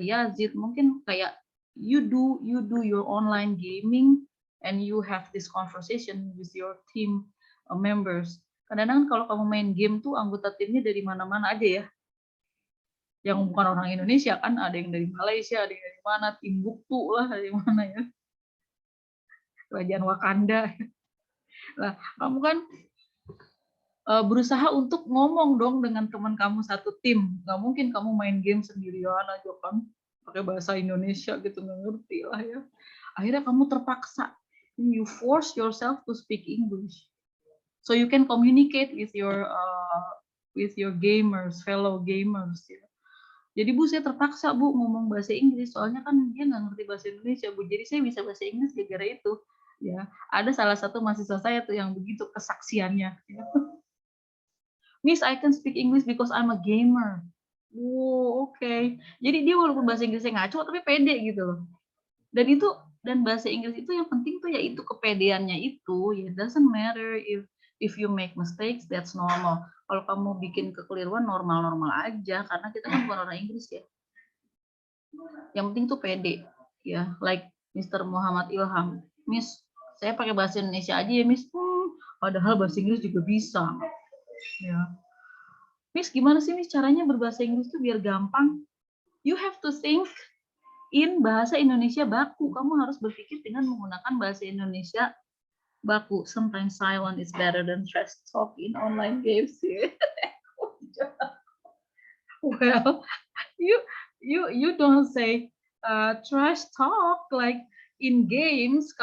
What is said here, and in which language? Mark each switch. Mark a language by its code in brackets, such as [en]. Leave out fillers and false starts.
[en] Yazid, [id] mungkin kayak [en] you do your online gaming and you have this conversation with your team members. [id] Kadang-kadang kalau kamu main game tuh anggota timnya dari mana-mana aja ya. Yang bukan orang Indonesia kan, ada yang dari Malaysia, ada yang dari mana, Timbuktu lah, dari mana ya. Kerajaan Wakanda. Nah, kamu kan berusaha untuk ngomong dong dengan teman kamu satu tim. Nggak mungkin kamu main game sendirian aja kan, pakai bahasa Indonesia gitu, nggak ngerti lah ya. Akhirnya kamu terpaksa, [en] you force yourself to speak English. So you can communicate with your gamers, fellow gamers. Ya. [id] Jadi Bu, saya terpaksa Bu ngomong bahasa Inggris, soalnya kan dia nggak ngerti bahasa Indonesia Bu. Jadi saya bisa bahasa Inggris gara-gara itu. Ya, ada salah satu mahasiswa saya tuh yang begitu kesaksiannya. Ya. [en] Miss, I can speak English because I'm a gamer. [id] Oke. Jadi dia walaupun bahasa Inggrisnya ngaco, tapi pede gitu loh. Dan bahasa Inggris itu yang penting tuh yaitu kepedeannya itu. [en] Ya, doesn't matter if you make mistakes, that's normal. [id] Kalau kamu bikin kekeliruan, normal-normal aja, karena kita kan bukan orang Inggris ya. Yang penting tuh pede, ya. Like Mr. Muhammad Ilham, Miss, saya pakai bahasa Indonesia aja ya, Miss. Padahal bahasa Inggris juga bisa. Ya. Miss, gimana sih Miss caranya berbahasa Inggris tuh biar gampang? [en] You have to think in bahasa Indonesia baku. [id] Kamu harus berpikir dengan menggunakan bahasa Indonesia baku. [en] Sometimes silent is better than trash talk in online games. Well, you don't say trash talk like in games.